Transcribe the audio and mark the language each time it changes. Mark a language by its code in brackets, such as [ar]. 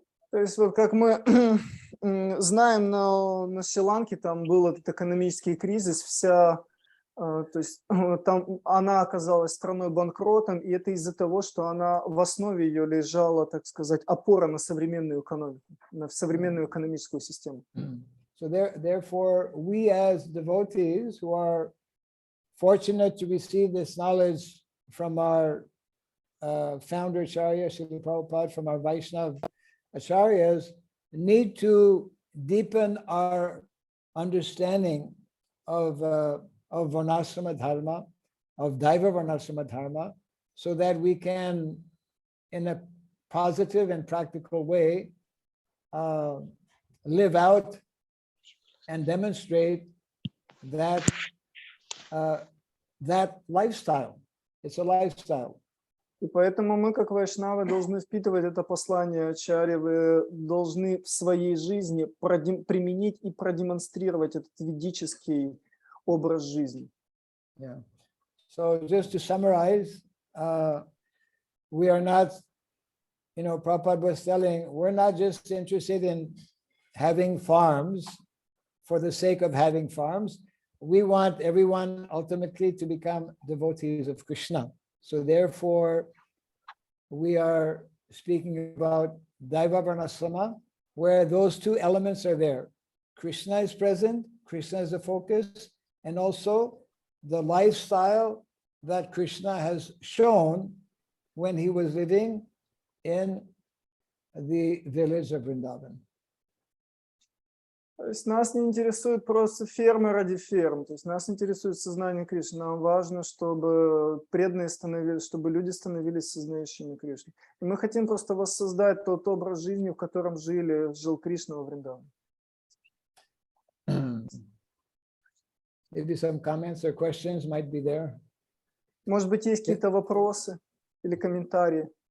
[ru] То есть вот как мы знаем, на Шри-Ланке там был этот экономический кризис, то есть там она оказалась страной-банкротом, и это из-за того, что она в основе ее лежала, так сказать, опора на современную экономику, на современную экономическую систему. [en] So therefore, we as devotees who are fortunate to receive this knowledge from our founder Acharya, Srila Prabhupada, from our Vaishnava Acharyas, need to deepen our understanding of varnasrama dharma, of Daiva varnasrama dharma, so that we can, in a positive and practical way, live out and demonstrate that lifestyle. It's a lifestyle. [ru] И поэтому мы, как вайшнавы, должны впитывать это послание Ачарьи, вы должны в своей жизни применить и продемонстрировать этот ведический образ жизни. [en] Yeah. So just to summarize, we are not, Prabhupada was telling, we're not just interested in having farms for the sake of having farms. We want everyone ultimately to become devotees of Krishna. So therefore, we are speaking about Daiva Varnasrama, where those two elements are there. Krishna is present, Krishna is the focus, and also the lifestyle that Krishna has shown when he was living in the village of Vrindavan. [ru] То есть нас не интересует просто фермы ради ферм, то есть нас интересует сознание Кришны. Нам важно, чтобы преданные становились, чтобы люди становились сознающими Кришну. И мы хотим просто воссоздать тот образ жизни, в котором жил Кришна во Вриндаване. [en] Maybe some comments or questions might be there. [ru] Может быть, есть какие-то вопросы или комментарии?